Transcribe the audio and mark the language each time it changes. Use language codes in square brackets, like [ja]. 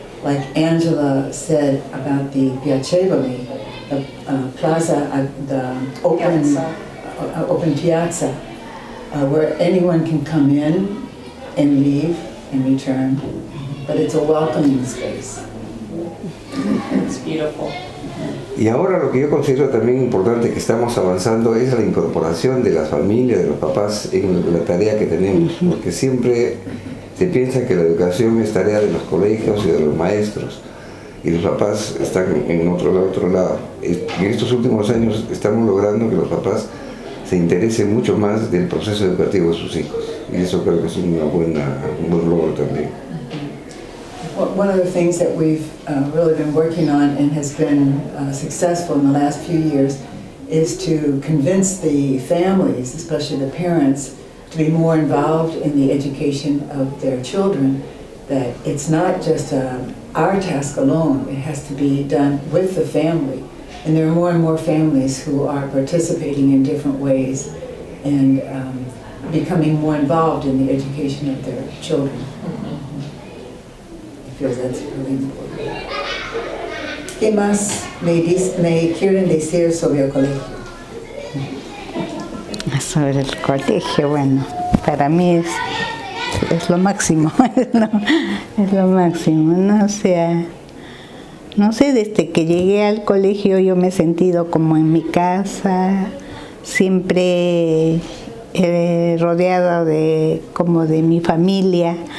[en] Like Angela said about the Piacevoli, the plaza, the open piazza, where anyone can come in and leave and return, but it's a welcoming space. It's beautiful. [es] Y ahora lo que yo considero también importante que estamos avanzando es la incorporación de las familias, de los papás en la tarea que tenemos, porque siempre se piensa que la educación es tarea de los colegios y de los maestros, y los papás están en otro lado. En estos últimos años estamos logrando que los papás se interesen mucho más del proceso educativo de sus hijos, y eso creo que es un buen logro también. [en] One of the things that we've really been working on and has been successful in the last few years is to convince the families, especially the parents, to be more involved in the education of their children, that it's not just our task alone, it has to be done with the family. And there are more and more families who are participating in different ways and becoming more involved in the education of their children. That's really important. [es] ¿Qué más me quieren decir sobre el colegio? Sobre el colegio, bueno, para mí es lo máximo, es lo máximo, ¿no? O sea, no sé, desde que llegué al colegio yo me he sentido como en mi casa, siempre rodeada como de mi familia.